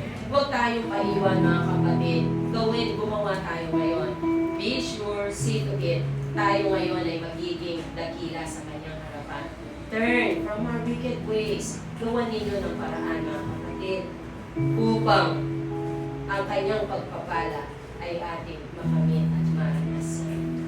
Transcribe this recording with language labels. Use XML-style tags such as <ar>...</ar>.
<tl>Huwag tayong paiwan, mga kapatid. Gumawa tayo ngayon.</tl> <en>Be sure, see to it,</en> <tl>tayo ngayon ay magiging dakila sa kanyang harapan.</tl> <en>Turn from our wicked ways.</en> <tl>Gawan ninyo ng paraan, mga kapatid, upang ang kanyang pagpapala ay ating makamit at maranasan.</tl>